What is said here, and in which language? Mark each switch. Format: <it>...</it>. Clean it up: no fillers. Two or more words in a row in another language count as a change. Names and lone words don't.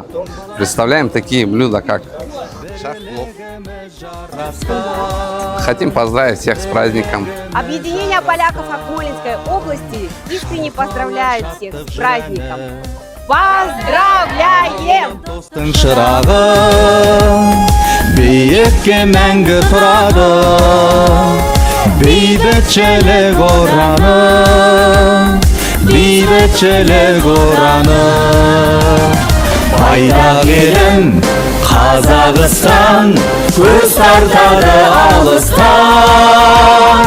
<ru>Представляем такие блюда, как шах-плов. Хотим поздравить всех с праздником. Объединение поляков Акмолинской области искренне поздравляет всех с праздником. Поздравляем!</ru> <kk>Бейбітшілік ораны, бейбітшілік ораны. Байрақ елім Қазақстан, көз тартады алыстан.</kk>